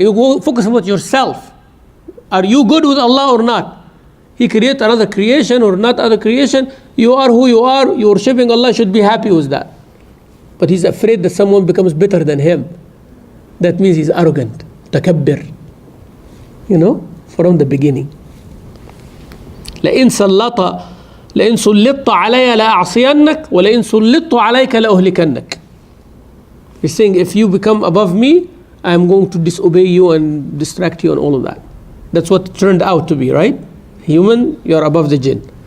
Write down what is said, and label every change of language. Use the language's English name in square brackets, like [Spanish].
[English] You go focus about yourself. Are you good with Allah or not? He created another creation or not other creation. You are who you are. You're worshipping Allah, should be happy with that. But he's afraid that someone becomes better than him. That means he's arrogant, takabbir. You know, from the beginning. [Arabic] لئن سلطت علي لأعصينك ولئن سلطت عليك لأهلكنك. [English] He's saying, if you become above me, I'm going to disobey you and distract you and all of that. That's what it turned out to be, right? Human, you're above the jinn.